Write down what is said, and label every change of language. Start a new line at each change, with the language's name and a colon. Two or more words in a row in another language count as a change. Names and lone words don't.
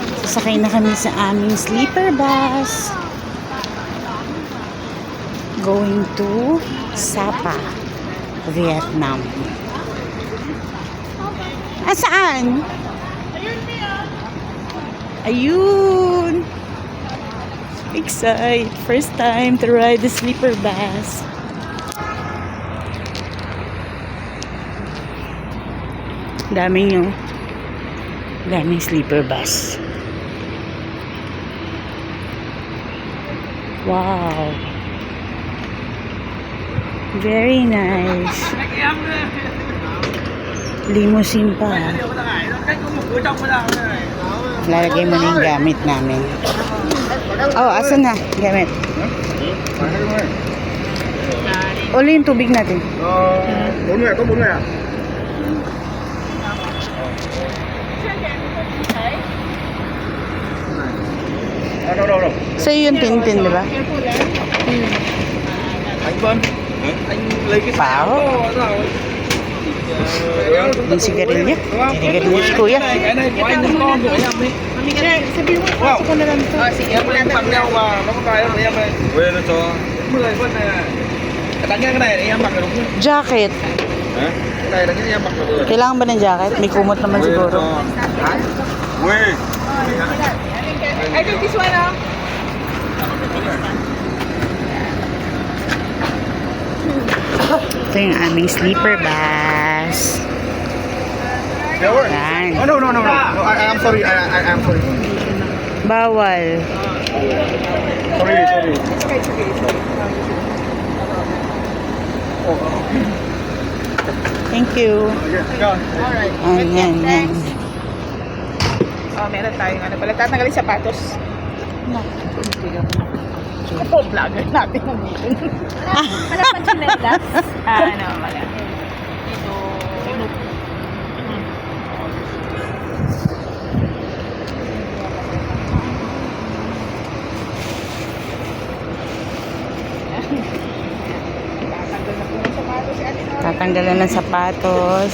Filipino: Sakay na kami sa aming
English: sleeper bus. Going to Sapa, Vietnam.
Filipino: Saan? Ayun!
English: Excited! First time to ride the sleeper bus.
Filipino: Daming
English: sleeper bus. Wow! Very nice.
Filipino: Limousine pa. Lalagay mo na yung gamit namin. Oh, asan na? Gamit. Uli yung tubig natin.
Vietnamese: 4 người, có 4 người ạ? Đâu.
Filipino: Sa'yo yung tintin, di ba?
Vietnamese: Anh Vân, anh lấy cái Pháo.
Filipino: Yung sigarilyo. Sigarilyo si Kuya.
Vietnamese: Cái này của anh con của em đi.
Filipino: Sabi mo, pasok ko na lang to. Sige,
Vietnamese: em lên bằng nhau và nó có cái của em đây. Quên nó cho 10 phân này. Đánh cái này thì em mặc là đúng không?
English: Jacket.
Vietnamese: Hả? Cái này là cái em mặc là vừa.
Filipino: Kailangan ba ng jacket? May kumot naman siguro.
Vietnamese: Quên.
English: I think this one,
Filipino: Ito yung aming
English: sleeper bus.
Filipino: Yan.
English: Oh, no. I'm sorry. I'm sorry.
Filipino: Bawal.
English: Sorry. Thank you. Alright.
Filipino: Yan. Oh, meron tayong ano pala. Tatanggalin sapatos. Ako, vlogger natin ang dito. Wala pa chinelas? Ano, wala. Ito. Tatanggalan ng sapatos.